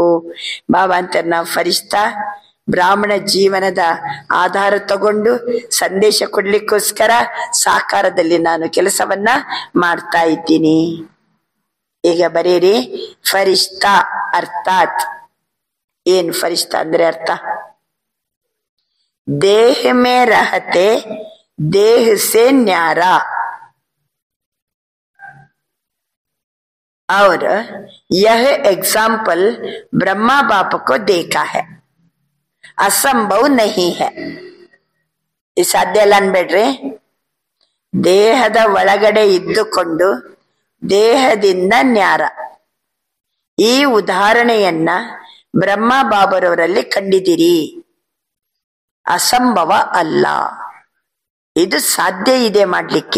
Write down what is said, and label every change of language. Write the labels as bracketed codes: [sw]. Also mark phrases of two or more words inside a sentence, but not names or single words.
[kn] ಭಾವಾಂತರನಾ ಫರಿಶ್ತಾ ಬ್ರಾಹ್ಮಣ ಜೀವನದ ಆಧಾರ ತಗೊಂಡು ಸಂದೇಶ ಕೊಡ್ಲಿಕ್ಕೋಸ್ಕರ ಸಾಕಾರದಲ್ಲಿ ನಾನು ಕೆಲಸವನ್ನ ಮಾಡ್ತಾ ಇದ್ದೀನಿ. ಈಗ ಬರೀರಿ, ಫರಿಶ್ತಾ ಅರ್ಥಾತ್ ಏನ್? ಫರಿಶ್ತಾ ಅಂದ್ರೆ ಅರ್ಥ [hi] देह में रहते देह से न्यारा. और यह एग्जाम्पल ब्रह्मा बाप को देखा है. असंभव नहीं है. [kn] ಸಾಧ್ಯ ಇಲ್ಲ ಅನ್ಬೇಡ್ರಿ. ದೇಹದ ಒಳಗಡೆ ಇದ್ದುಕೊಂಡು ದೇಹದಿಂದ ನ್ಯಾರ, ಈ ಉದಾಹರಣೆಯನ್ನ ಬ್ರಹ್ಮ ಬಾಬರವರಲ್ಲಿ ಕಂಡಿದ್ದೀರಿ. ಅಸಂಭವ ಅಲ್ಲ, ಇದು ಸಾಧ್ಯ ಇದೆ ಮಾಡ್ಲಿಕ್ಕೆ.